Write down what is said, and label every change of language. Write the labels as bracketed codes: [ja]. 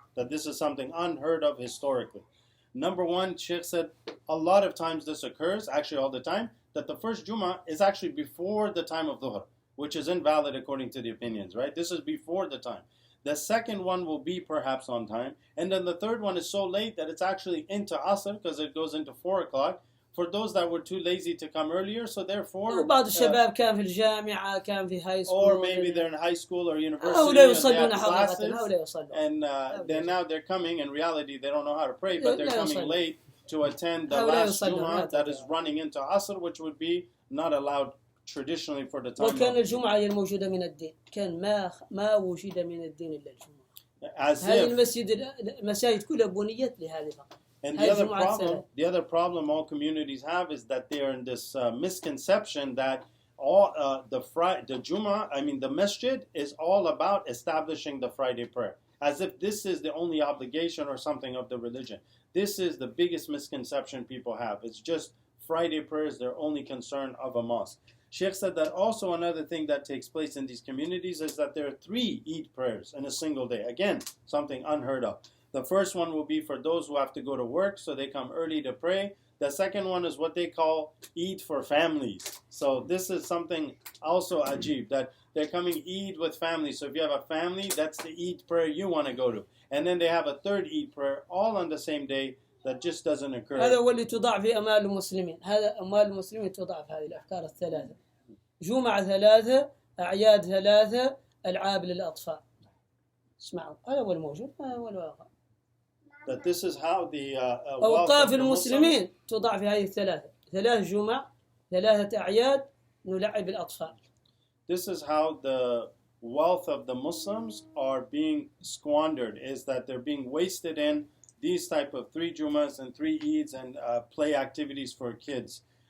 [en] That this is something unheard of historically. Number one, Sheikh said, a lot of times this occurs, actually all the time, that the first Jummah is actually before the time of Dhuhr, which is invalid according to the opinions, right? This is before the time. The second one will be perhaps on time. And then the third one is so late that it's actually into Asr, because it goes into 4 o'clock. For those that were too lazy to come earlier, so therefore... [ar] بعض الشباب كان في الجامعة، كان في [en] high school. Or maybe they're in high school or university and then now they're coming, in reality they don't know how to pray, but they're coming late to attend the last Jummah that is running into Asr, which would be not allowed traditionally for the time. [ar] وكان الجمعة هي الموجودة من الدين، كان ما وجد من الدين إلا الجمعة. هذه المساجد كلها بنيت لهذه فقط. [en] And the other problem all communities have is that they are in this misconception that all the Jummah, the masjid is all about establishing the Friday prayer, as if this is the only obligation or something of the religion. This is the biggest misconception people have. It's just Friday prayer is their only concern of a mosque. Sheikh said that also another thing that takes place in these communities is that there are 3 Eid prayers in a single day. Again, something unheard of. The first one will be for those who have to go to work, so they come early to pray. The second one is what they call Eid for families. So this is something also ajib, that they're coming Eid with families. So if you have a family, that's the Eid prayer you want to go to. And then they have a third Eid prayer all on the same day that just doesn't occur. [ar] هذا هو اللي تضاع في أموال المسلمين. هذا أموال المسلمين تضاع في هذه الأفكار الثلاثة. جمعة 3، أعياد 3، ألعاب للأطفال. اسمعوا، هذا هو الموجود، هذا هو الواقع. [en] That this is how the [ar] أوقاف المسلمين تضع في هذه الثلاثة، 3 جمع، 3 أعياد، نلعب الأطفال. [en] This is how the wealth of the Muslims are being squandered, is that they're being wasted in these type of 3 Jummahs and 3 Eids and play activities for kids.